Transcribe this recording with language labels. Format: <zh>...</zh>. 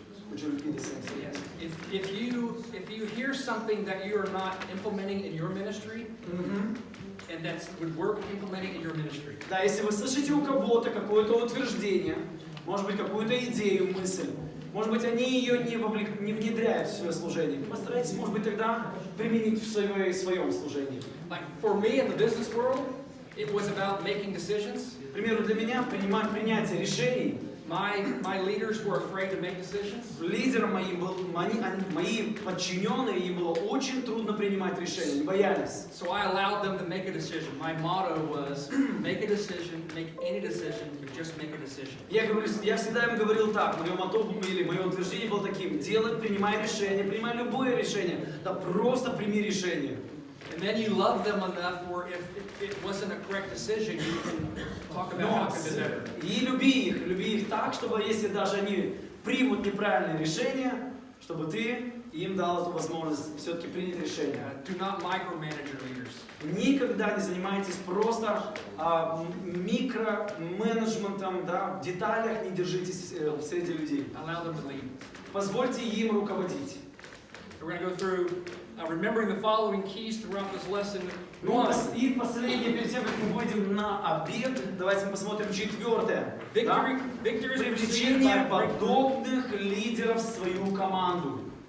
<en>Would you repeat the same? Yes. If you hear something that you are not implementing in your ministry, and that would work implementing in your ministry.</en> <ru>Да, если вы слышите у кого-то какое-то утверждение, может быть, какую-то идею, мысль, может быть, они ее не внедряют в свое служение, постарайтесь, может быть, тогда применить в своем служении.</ru> <en>Like for me in the business world, it was about making decisions.</en> <ru>К примеру, для меня принятие решений.</ru> <en>My leaders were afraid to make decisions.</en> <ru>Лидером мои подчиненные, им было очень трудно принимать решения, они боялись.</ru> <en>So I allowed them to make a decision. My motto was, make a decision, make any decision, but just make a decision.</en> <ru>Я всегда им говорил так, мое утверждение было таким: принимай решение, принимай любое решение, да просто прими решение.</ru> <en>And then you love them enough where if it wasn't a correct decision, you can talk about how to do better.</en> <ru>И люби их так, чтобы если даже они примут неправильное решение, чтобы ты им дал эту возможность все-таки принять решение.</ru> <en>Do not micromanage your leaders.</en> <ru>Никогда не занимайтесь просто микроменеджментом, да, в деталях не держитесь среди людей.</ru> <en>Allow them to lead.</en> <ru>Позвольте им руководить.</ru> <en>We're going to go through remembering the following keys throughout this lesson.</en> <ru>Ну, и последнее, перед тем, как мы выйдем на обед, давайте мы посмотрим четвертое. Да? Привлечение подобных лидеров в свою команду.</ru>